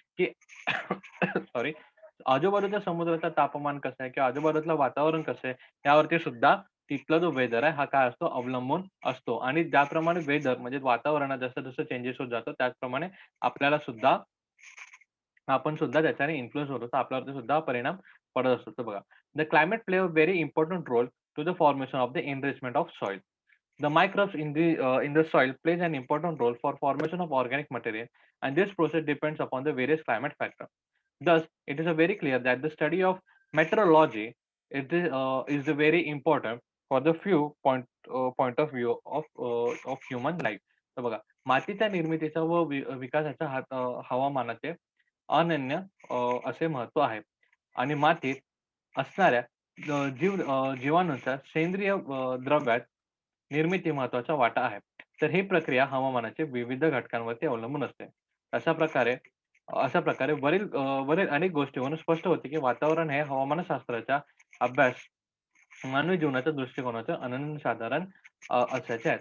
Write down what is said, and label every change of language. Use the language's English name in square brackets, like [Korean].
[Marathi] की सॉरी, आजूबाजूच्या समुद्राचं तापमान कसं आहे किंवा आजूबाजूचं वातावरण कसं आहे, यावरती सुद्धा तिथला जो वेदर आहे, हा काय असतो अवलंबून असतो आणि ज्याप्रमाणे वेदर म्हणजे वातावरणात जसं-जसं चेंजेस होत जातं, त्याचप्रमाणे आपल्याला सुद्धा आपण सुद्धा त्याच्याने इन्फ्लुअन्स होतो. तर आपल्यावरती सुद्धा परिणाम पडत असतो. तर बघा, [English] The climate play a very important role to the formation of the enrichment of soil. The microbes in the soil plays an important role for formation of organic material, and this process depends upon the various climate factors. Thus, it is very clear that the study of meteorology is very important for the few point of view of human life. [Marathi] तर बघा, मातीच्या निर्मितीचा व विकासाच्या हवामानाचे अनन्य असे महत्त्व आहे आणि मातीत असणाऱ्या जीवाणूंच्या सेंद्रिय द्रव्यात निर्मिती महत्त्वाचा वाटा आहे. तर ही प्रक्रिया हवामानाच्या विविध घटकांवरती अवलंबून असते. अशा प्रकारे वरील अनेक गोष्टींवरून स्पष्ट होते, की वातावरण हे हवामानशास्त्राचा अभ्यास मानवी जीवनाच्या दृष्टिकोनाचे अनन्यसाधारण असायचे आहेत.